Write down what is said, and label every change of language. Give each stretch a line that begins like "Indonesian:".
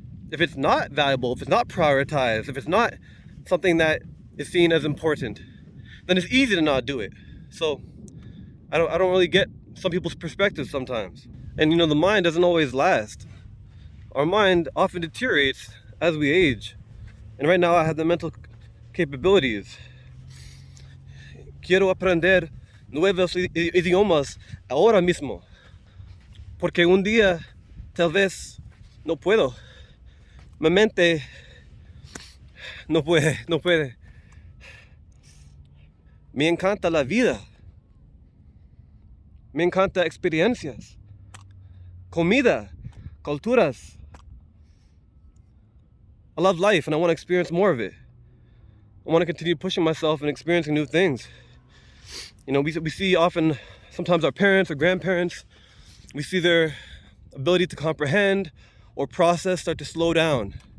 English: If it's not valuable, if it's not prioritized, if it's not something that is seen as important, then it's easy to not do it. So I don't really get some people's perspectives sometimes. And the mind doesn't always last. Our mind often deteriorates as we age. And right now I have the mental capabilities.
Spanish: Quiero aprender nuevos idiomas ahora mismo. Porque un día tal vez no puedo. Mi mente no puede. Me encanta la vida. Me encanta experiencias. Comida, culturas.
English: I love life and I want to experience more of it. I want to continue pushing myself and experiencing new things. We see often, sometimes our parents or grandparents, we see their ability to comprehend or process start to slow down.